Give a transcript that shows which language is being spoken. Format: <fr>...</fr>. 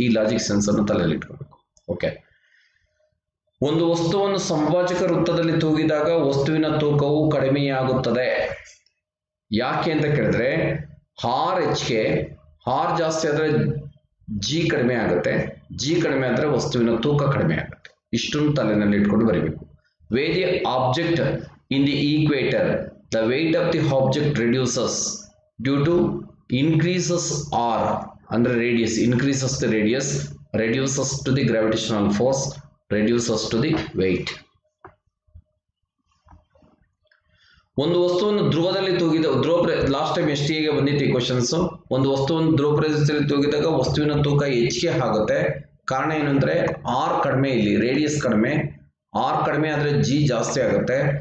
<kn>ಈ logic sense ಅನ್ನು ತಲೆಯಲ್ಲಿ ಇಟ್ಕೋಬೇಕು. ಓಕೆ, ಒಂದು ವಸ್ತುವನ್ನು ಸಮಭಾಜಕ ವೃತ್ತದಲ್ಲಿ ತೂಗಿದಾಗ ವಸ್ತುವಿನ ತೂಕವು ಕಡಿಮೆಯಾಗುತ್ತದೆ. ಯಾಕೆ ಅಂತ ಕೇಳಿದ್ರೆ, R ಜಾಸ್ತಿ ಆದ್ರೆ G ಕಡಿಮೆ ಆಗುತ್ತೆ, G ಕಡಿಮೆ ಆದ್ರೆ ವಸ್ತುವಿನ ತೂಕ ಕಡಿಮೆ ಆಗುತ್ತೆ. ಇಷ್ಟನ್ನು ತಲೆನಲ್ಲಿ ಇಟ್ಕೊಂಡು ಬರೀಬೇಕು.</kn> <en>weigh the object in the equator, the weight of the object reduces due to increases R</en> <kn>ಅಂದ್ರೆ</kn> <en>radius, increases the radius, reduces to the gravitational force, reduces to the weight.</en> <kn>ಒಂದು ವಸ್ತುವನ್ನು ಧ್ರುವದಲ್ಲಿ ತೂಗಿದ ಲಾಸ್ಟ್ ಟೈಮ್ STA ಬಂದಿತ್ತು ಈ questions. ಒಂದು ವಸ್ತುವನ್ನು ಧ್ರುವ ಪ್ರದೇಶದಲ್ಲಿ ತೂಗಿದಾಗ ವಸ್ತುವಿನ ತೂಕ ಹೆಚ್ಚಿಗೆ ಆಗುತ್ತೆ. ಕಾರಣ ಏನಂದ್ರೆ R ಕಡಿಮೆ, ಇಲ್ಲಿ ರೇಡಿಯಸ್ ಕಡಿಮೆ, R ಕಡಿಮೆ ಆದ್ರೆ G ಜಾಸ್ತಿ ಆಗುತ್ತೆ.</kn>